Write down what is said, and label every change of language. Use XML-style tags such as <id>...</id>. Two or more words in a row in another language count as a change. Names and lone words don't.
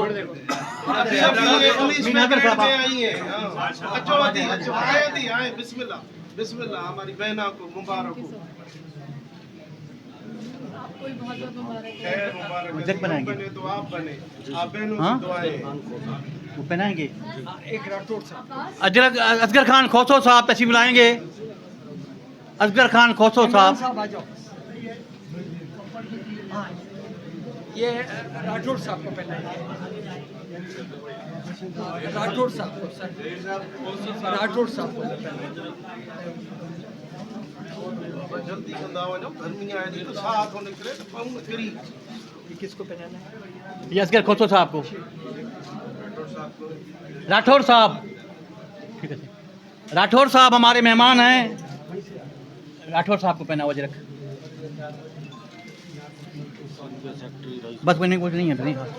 <ur>انگلش میں آئی ہے.</ur> <sd>अच्छो अदी आए, बिस्मिल्लाह बिस्मिल्लाह।</sd> <ur>ہماری بہنا کو مبارک ہو, کوئی بہت مبارک ہے. خیر مبارک. اجرک بنائیں گے بنے تو آپ بنے، آپ بہنوں ہاں? کی دعائیں. وہ پہنائیں گے. اجرک اصغر خان کھوسو صاحب تشریف لائیں گے. اصغر خان کھوسو صاحب, یہ راٹھور صاحب کو پہنائیں گے. راٹھور صاحب کو</ur> <sd>जल्दी कंदा वञो, गर्मी आहे थी तो साह थो निकिरे त पऊं न किरी।</sd> <ur>کس کو پہنانا ہے? یہ اصغر کھوسو صاحب کو، راٹھور صاحب، ٹھیک ہے، راٹھور صاحب ہمارے مہمان ہیں، راٹھور صاحب کو پہنا ہوا اجرک. بس میں نے کچھ نہیں ہے.</ur>